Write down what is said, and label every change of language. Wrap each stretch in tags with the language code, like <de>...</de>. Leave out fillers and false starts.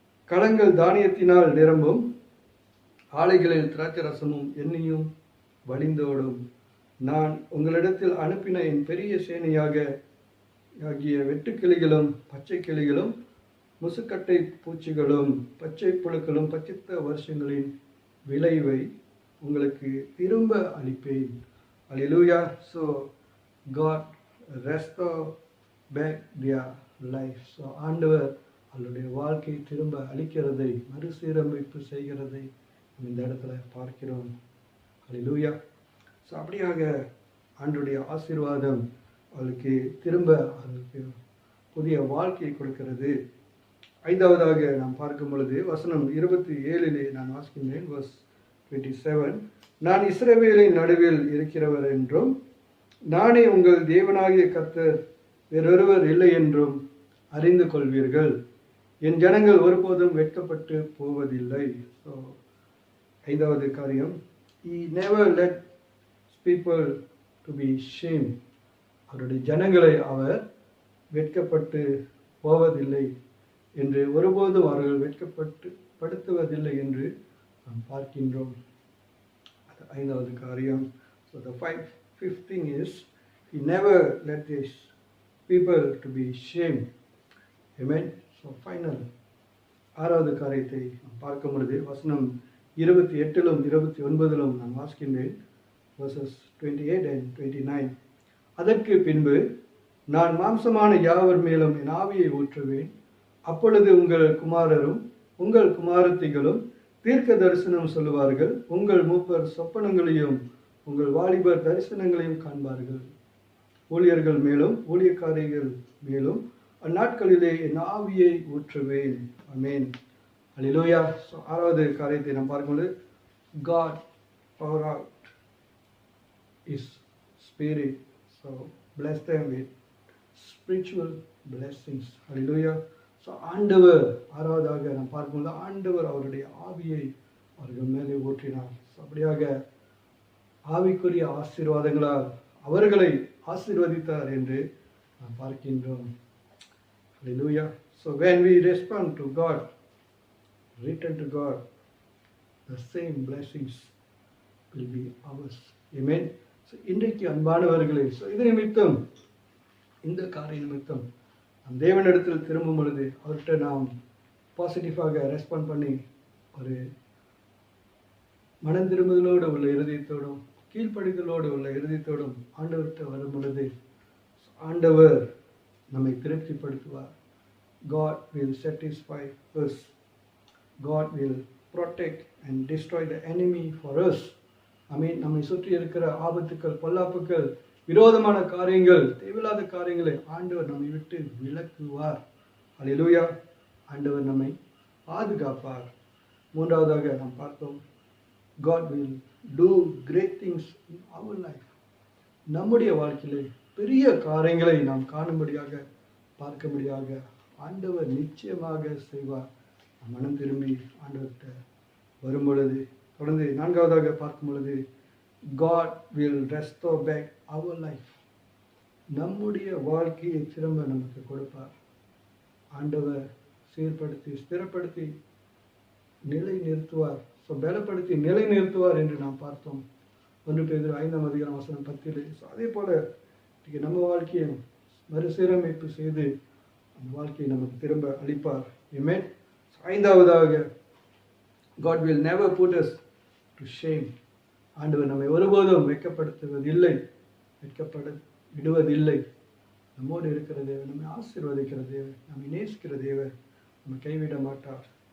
<ta>களங்கள் தானியத்தினால் நிரம்பும், ஆலைகளில் திராட்சை ரசமும் எண்ணெயும் வழிந்தோடும். நான் உங்களிடத்தில் அனுப்பின என் பெரிய சேனையாக ஆகிய வெட்டுக்கிளிகளும் பச்சை கிளிகளும் முசுக்கட்டை பூச்சிகளும் பச்சை புழுக்களும் பச்சித்த வருஷங்களின் விளைவை உங்களுக்கு திரும்ப அளிப்பேன்.</ta> <en>Hallelujah. So God restore back their life.</en> <ta>So ஆண்டவர் அவருடைய வாழ்க்கை திரும்ப அளிக்கிறதை, மறுசீரமைப்பு செய்கிறதை இந்த இடத்துல பார்க்கிறோம். Hallelujah. ஸோ அப்படியாக ஆண்டவருடைய ஆசீர்வாதம் அவளுக்கு திரும்ப அவளுக்கு புதிய வாழ்க்கையை கொடுக்கிறது. ஐந்தாவதாக நாம் பார்க்கும் பொழுது வசனம் 27 நான் வாசிக்கின்றேன். verse 27. நான் இஸ்ரவேலின் நடுவில் இருக்கிறவர் என்றும் நானே உங்கள் தேவனாகிய கர்த்தர் வேறொருவர் இல்லை என்றும் அறிந்து கொள்வீர்கள். என் ஜனங்கள் ஒருபோதும் வெட்கப்பட்டு போவதில்லை. ஸோ ஐந்தாவது காரியம்,</ta> <en>he never let people to be shamed.</en> <ta>அவருடைய ஜனங்களை அவர் வெட்கப்பட்டு போவதில்லை என்று, ஒருபோதும் அவர்கள் படுத்துவதில்லை என்று நாம் பார்க்கின்றோம். ஐந்தாவது காரியம்.</ta> <en>So the fifth thing is, he never let his people to be shamed. Amen.</en> <ta>So final ஆறாவது காரியத்தை பார்க்கும் பொழுது வசனம் 28 29 நான் வாசிக்கின்றேன்.</ta> <en>verses 28 and 29.</en> <ta>அதற்கு பின்பு நான் மாம்சமான யாவர் மேலும் என் ஆவியை ஊற்றுவேன். அப்பொழுது உங்கள் குமாரரும் உங்கள் குமாரத்திகளும் தீர்க்க தரிசனம் சொல்லுவார்கள். உங்கள் மூப்பர் சொப்பனங்களையும் உங்கள் வாலிபர் தரிசனங்களையும் காண்பார்கள். ஊழியர்கள் மேலும் ஊழியக்காரிகள் மேலும் அந்நாட்களிலே என் ஆவியை ஊற்றுவேன். ஆமென். ஹல்லேலூயா. ஸோ ஆறாவது காரியத்தை நாம் பார்க்கும்போது,</ta> <en>God pour out His Spirit. So bless them with spiritual blessings. Hallelujah.</en> <ta>So ஆண்டவர் ஆறாவதாக நாம் பார்க்கும்போது ஆண்டவர் அவருடைய ஆவியை அவர்கள் மேலே ஊற்றினார். ஸோ அப்படியாக ஆவிக்குரிய ஆசீர்வாதங்களால் அவர்களை ஆசீர்வதித்தார் என்று நாம் பார்க்கின்றோம்.</ta> <en>Hallelujah. So when we respond to God, return to God, the same blessings will be ours. Amen.</en> <ta>So இன்றைக்கு அன்பானவர்களே, ஸோ இது நிமித்தம், இந்த காரிய நிமித்தம் நம் தேவனிடத்தில் திரும்பும் பொழுது அவர்கிட்ட நாம் பாசிட்டிவாக ரெஸ்பாண்ட் பண்ணி ஒரு மனம் திரும்புதலோடு உள்ள இருதயத்தோடும் கீழ்ப்படிதலோடு உள்ள இருதயத்தோடும் ஆண்டவர்கிட்ட வரும் பொழுது ஆண்டவர் நம்மை திருப்திப்படுத்துவார்.</ta> <en>God will satisfy us. God will protect and destroy the enemy for us.</en> <ta>நம்மை சுற்றி இருக்கிற ஆபத்துக்கள், பொல்லாப்புகள், விரோதமான காரியங்கள், தேவையில்லாத காரியங்களை ஆண்டவர் நம்மை விட்டு விலக்குவார். ஹல்லேலூயா. ஆண்டவர் நம்மை பாதுகாப்பார். மூன்றாவதாக நாம் பார்த்தோம்,</ta> <en>God will do great things in our life.</en> <ta>நம்முடைய வாழ்க்கையிலே பெரிய காரியங்களை நாம் காணும்படியாக பார்க்கும்படியாக ஆண்டவர் நிச்சயமாக செய்வார். மனம் திரும்பி ஆண்டவர்கிட்ட வரும் பொழுது. தொடர்ந்து நான்காவதாக பார்க்கும் பொழுது,</ta> <en>God will restore back our life.</en> <ta>நம்முடைய வாழ்க்கையை திரும்ப நமக்கு கொடுப்பார். ஆண்டவர் சீர்படுத்தி ஸ்திரப்படுத்தி நிலை நிறுத்துவார். ஸோ பலப்படுத்தி நிலை நிறுத்துவார் என்று நாம் பார்த்தோம். 1 பேதுரு 5:10. ஸோ அதே போல நம்ம வாழ்க்கையை மறுசீரமைப்பு செய்து அந்த வாழ்க்கையை நமக்கு திரும்ப அளிப்பார்.</ta> <en>Amen.</en> <ta>ஐந்தாவதாக,</ta> <en>God will never put us to shame.</en> <ta>ஆண்டவர் நம்மை ஒருபோதும் வெட்கப்படுத்துவதில்லை, வெட்கப்பட விடுவதில்லை. நம்மோடு இருக்கிற தேவன், நம்மை ஆசீர்வதிக்கிற தேவன், நம்மை நேசிக்கிற தேவன், நம்ம கைவிட மாட்டார்.</ta>